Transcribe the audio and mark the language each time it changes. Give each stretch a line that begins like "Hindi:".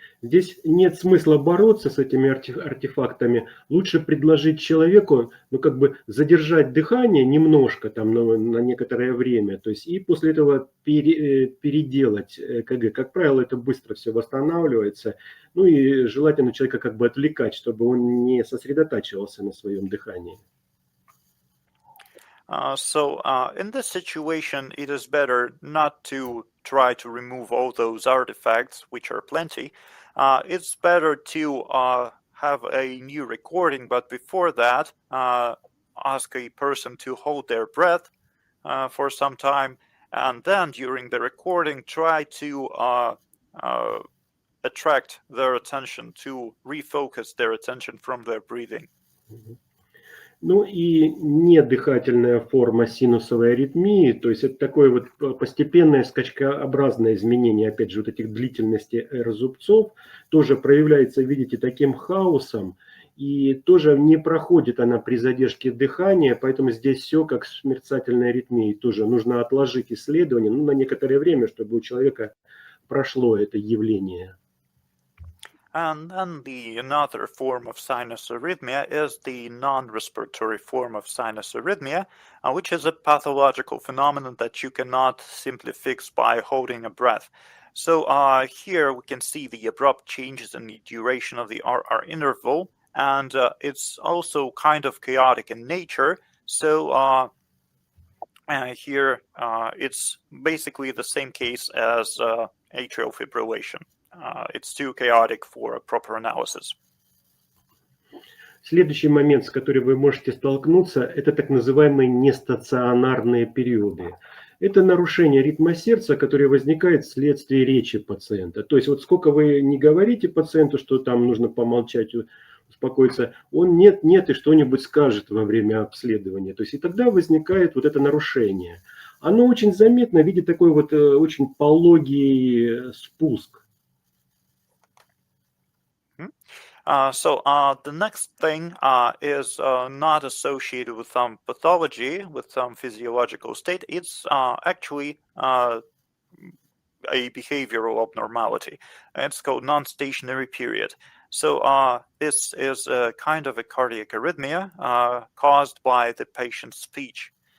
Russian: Здесь нет смысла бороться с этими артефактами. Лучше предложить человеку, ну, как бы задержать дыхание немножко, там, на некоторое время, то есть, и после этого переделать ЭКГ. Как правило, это быстро все восстанавливается. Ну и желательно человека как бы отвлекать, чтобы он не сосредотачивался на своем дыхании.
English: So in this situation, it is better not to try to remove all those artifacts, which are plenty. It's better to have a new recording, but before that, ask a person to hold their breath for some time, and then during the recording, try to attract their attention, to refocus their attention from their breathing.
Russian: Ну и недыхательная форма синусовой аритмии, то есть это такое вот постепенное скачкообразное изменение, опять же, вот этих длительностей R-зубцов, тоже проявляется, видите, таким хаосом, и тоже не проходит она при задержке дыхания, поэтому здесь все как с мерцательной аритмией, тоже нужно отложить исследование, ну, на некоторое время, чтобы у человека прошло это явление.
English: And then another form of sinus arrhythmia is the non-respiratory form of sinus arrhythmia, which is a pathological phenomenon that you cannot simply fix by holding a breath. So here we can see the abrupt changes in the duration of the RR interval, and it's also kind of chaotic in nature. So here it's basically the same case as atrial fibrillation. It's too chaotic for a proper analysis.
Russian: Следующий момент, с которым вы можете столкнуться, это так называемые нестационарные периоды. Это нарушение ритма сердца, которое возникает вследствие речи пациента. То есть вот сколько вы не говорите пациенту, что там нужно помолчать, успокоиться, он нет и что-нибудь скажет во время обследования. То есть и тогда возникает вот это нарушение. Оно очень заметно в виде такой вот очень пологий спуск.
English: So the next thing is not associated with some pathology, with some physiological state. It's actually a behavioral abnormality. It's called non-stationary period. So this is a kind of a cardiac arrhythmia caused by the patient's speech.